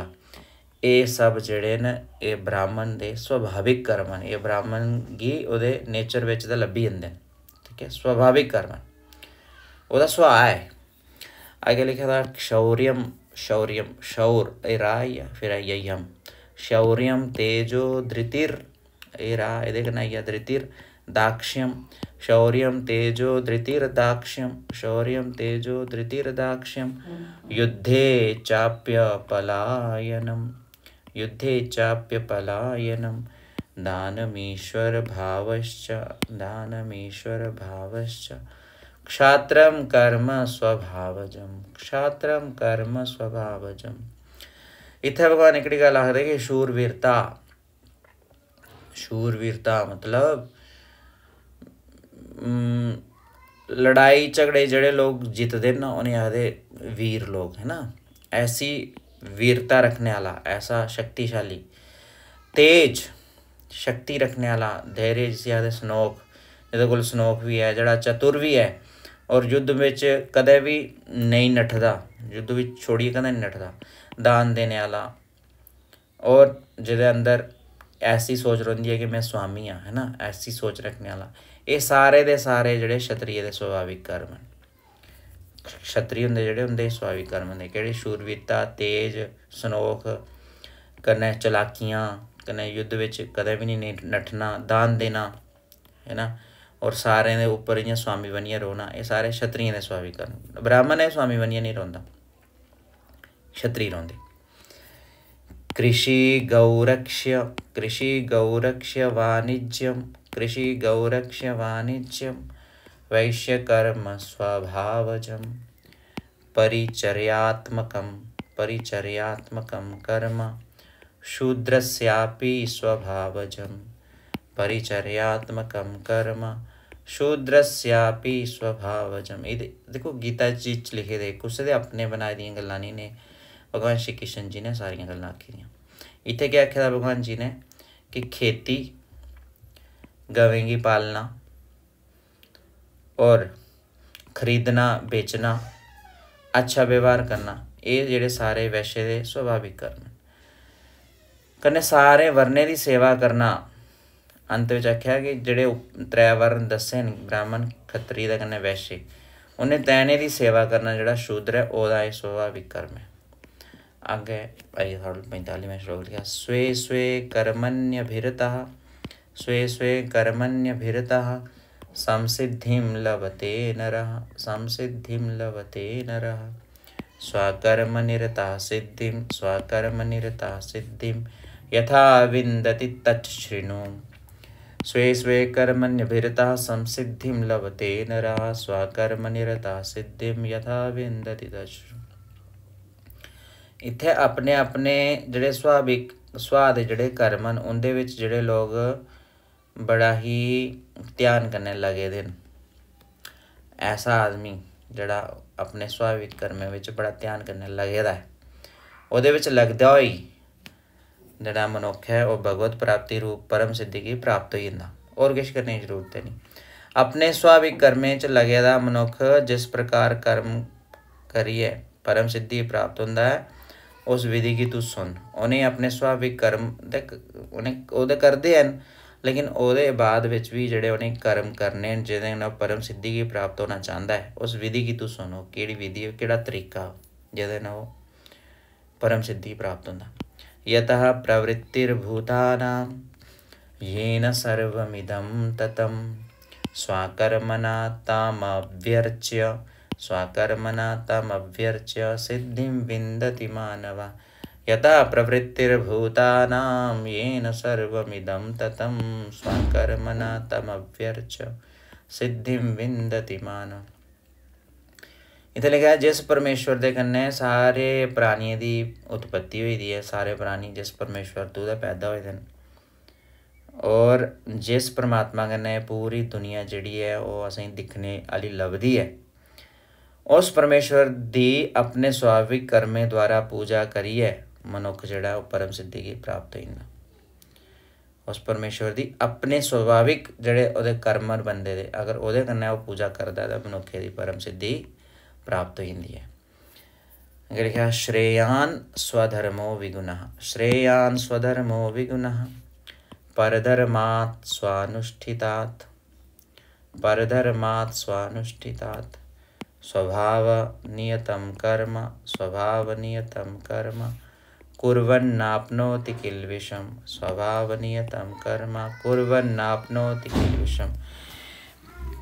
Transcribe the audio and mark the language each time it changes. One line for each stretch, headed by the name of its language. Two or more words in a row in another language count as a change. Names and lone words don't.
Dogri: एह् सब जेह्ड़े न एह् ब्राह्मण दे स्वाभाविक कर्म न। एह् ब्राह्मण गी ओह्दे नेचर बिच ते लब्भी जंदे न। ठीक है, स्वाभाविक कर्म ओह्दा सुभाऽ ऐ। अग्गें लिखे दा शौर्यम शौर एह् राह् आई फिर आई गेआ यम।
Sanskrit: शौर्यम तेजो धृतिर
Dogri: एह् राह् एह्दे कन्नै आई गेआ
Sanskrit: धृतिर दाक्ष्यम। शौर्यम तेजो धृतिर्दाक्ष्यम युद्धे चाप्य पलायनम। युद्धे चाप्यपलायनं दानमीश्वर भावश्च क्षात्रं कर्म स्वभावजं क्षात्रं कर्म स्वभावजं।
Dogri: इत्थे भगवान एकड़ी गल आखदे कि शूरवीरता मतलब लड़ाई झगड़े जड़े लोग जितदे ना उन्हें आखदे वीर लोग, है ना। ऐसी वीरता रखने वाला, ऐसा शक्तिशाली, तेज शक्ति रखने वाला, धैर्य जिसे आखदे सनोख, जिहदे कोल सनोख भी है, जड़ा चतुर भी है और युद्ध विच कदे भी नहीं नठदा, युद्ध विच छोड़िए कदें नहीं नठदा, दान देने वाला और जिहदे अंदर ऐसी सोच रही है कि मैं स्वामी हाँ, है ना, ऐसी सोच रखने वाला। ये सारे दे सारे जेडे क्षत्रिय दे स्वाभाविक कर्म हैं। क्षत्रिय होंदे जेडे उंदे स्वाभाविक कर्म होंदे केड़े शूरवीरता, तेज, सनोख, कन्नै चलाकियां, कन्नै युद्ध विच कदें भी नहीं नठना, दान देना, है ना, और सारे दे उपर इ'यां स्वामी बनियै रौह्ना, ये सारे क्षत्रियें दे स्वाभाविक कर्म। ब्राह्मण है स्वामी बनियै नहीं रौंह्दा, क्षत्रिय रौंह्दे।
Sanskrit: कृषि गौरक्ष्य वाणिज्यं वैश्यकर्म स्वभावजं परिचर्यात्मकं कर्म शूद्रस्यापि स्वभावजं परिचर्यात्मकं कर्म शूद्रस्यापि स्वभावजं।
Dogri: देखो गीता जी च लिखे दे, कुसै दे अपने बनाए दियां गल्लां नहीं ने, भगवान श्री कृष्ण जी ने सारियां गल्लां आखी दियां। इत्थे क्या आखे दा भगवान जी ने कि खेती, गवें की पालना और खरीदना बेचना, अच्छा व्यवहार करना, ये जेडे सारे वैश्य दे स्वाभाविक कर्म हैं। कन्नै सारे वर्णे की सेवा करना। अंत विच आख्या कि जेडे त्रै वर्ण दस्से न, ब्राह्मण, खत्तरी ते कन्नै वैश्य, उन्हें तैने की सेवा करना जेड़ा शूद्र है ओहदा एह् स्वाभाविक कर्म है। आगे आई 45वें श्लोक लिखा,
Sanskrit: स्वे स्वे कर्मण्यभिरतः संसिद्धिं लभते नरः स्वकर्मनिरता सिद्धिं यथा विन्दति तच्च शृणु। स्वे कर्मण्यभिरतः संसिद्धिं लभते नरः स्वकर्मनिरता सिद्धिं यथा विन्दति तच्च शृणु।
Dogri: इत्थे अपने अपने जेडे स्वाभाविक सुभाऽ दे जेडे कर्म न उंदे विच जेडे लोग बड़ा ही ध्यान कन्नै लगे दे न। ऐसा आदमी जेड़ा अपने स्वाभाविक कर्में विच बड़ा ध्यान कन्नै लगे दा है, ओहदे विच लगदा होई जेड़ा मनुक्ख है वह भगवत प्राप्ति रूप परम सिद्धि की प्राप्त हो जंदा, होर किश करने की जरूरत है नहीं। अपने स्वाभाविक कर्में च लगे दा मनुक्ख जिस प्रकार कर्म करिए परम सिद्धि प्राप्त होंदा है, उस विधि की तू सुन। उन्हें अपने स्वाभाविक कर्म उन्हें ओहदे करदे हन, लेकिन ओहदे बाद विच भी जेडे उन्हें कर्म करने जिहदे कन्नै परम सिद्धि की प्राप्त होना चाहता है, उस विधि की तू सुनो। केड़ी विधि, केड़ा तरीका जिहदे कन्नै ओह परम सिद्धि प्राप्त होंदा।
Sanskrit: यतः प्रवृत्तिर्भूतानां येन सर्वमिदं ततं स्वकर्मणा तमभ्यर्च्य सिद्धिं विन्दति मानवः। यतः प्रवृत्तिर्भूतानां येन सर्वमिदं ततं स्वकर्मणा तमभ्यर्च्य सिद्धिं विन्दति मानवः।
Dogri: इत्थे लिखा है जिस परमेश्वर दे कन्नै सारे प्राणियें दी उत्पत्ति होई दी है, सारे प्राणी जिस परमेश्वर तू दा पैदा होए दे न, और जिस परमात्मा कन्नै पूरी दुनिया जिहड़ी है ओह असेंगी दिक्खने आह्ली लभदी है, उस परमेश्वर दी अपने स्वाभाविक कर्में द्वारा पूजा करिए मनुक्ख जेड़ा ओह परम सिद्धि की प्राप्त होई जंदा। उस परमेश्वर दी अपने स्वाभाविक जेड़े ओहदे कर्म बंदे दे, अगर ओहदे कन्नै ओह पूजा करदा है तां मनुक्खे दी परम सिद्धि प्राप्त हो जाती है। अगर लिखा
Sanskrit: श्रेयान स्वधर्मो विगुणः परधर्मात् स्वानुष्ठितात् स्वभावनियतं कर्म कुर्वन्नाप्नोति किल्बिषम्।